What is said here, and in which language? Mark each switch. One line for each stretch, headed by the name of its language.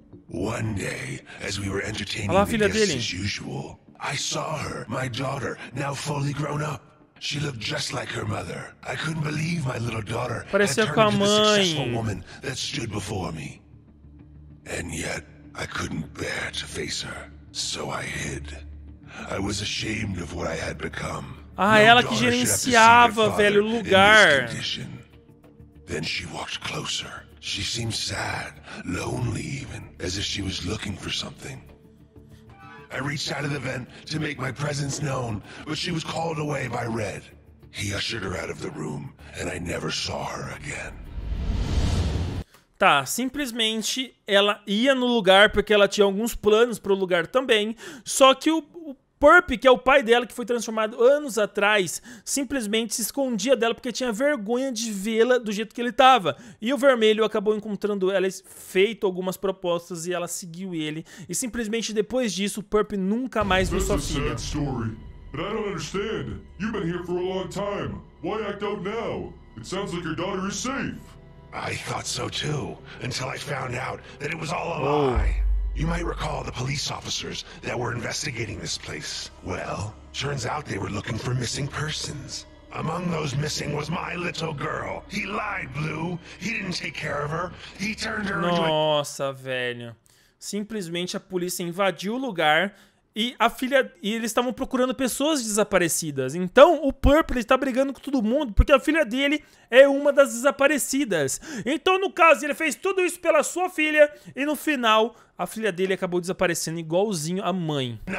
English: One day, as we were entertaining the guests as usual, I saw her, my daughter, now fully grown up. She looked just like her mother. I couldn't believe my little daughter had turned into the successful woman that stood before me. And yet, I couldn't bear to face her, so I hid. I was ashamed of what I had become.
Portuguese: Ah, ela que gerenciava, velho, o lugar.
English: Then she walked closer. She seemed sad, lonely even, as if she was looking for something. I reached out of the vent to make my presence known, but she was called away by Red. He ushered her out of the room, and I never saw her again.
Portuguese: Tá, simplesmente ela ia no lugar porque ela tinha alguns planos pro lugar também, só que o Purp, que é o pai dela, que foi transformado anos atrás, simplesmente se escondia dela porque tinha vergonha de vê-la do jeito que ele tava. E o Vermelho acabou encontrando ela, feito algumas propostas e ela seguiu ele. E simplesmente depois disso, o Purp nunca mais viu sua filha.
English: But I don't understand. You've been here for a long time. Why act out now? It sounds like your daughter is safe. I thought so too, until I found out that it was all a lie. You might recall the police officers that were investigating this place. Well, turns out they were looking for missing persons. Among those missing was my little girl. He lied, Blue. He didn't take care of her. He turned her into a...
Portuguese: Nossa, velho. Simplesmente a polícia invadiu o lugar e eles estavam procurando pessoas desaparecidas. Então o Purple está brigando com todo mundo porque a filha dele é uma das desaparecidas. Então no caso ele fez tudo isso pela sua filha e no final a filha dele acabou desaparecendo igualzinho a mãe.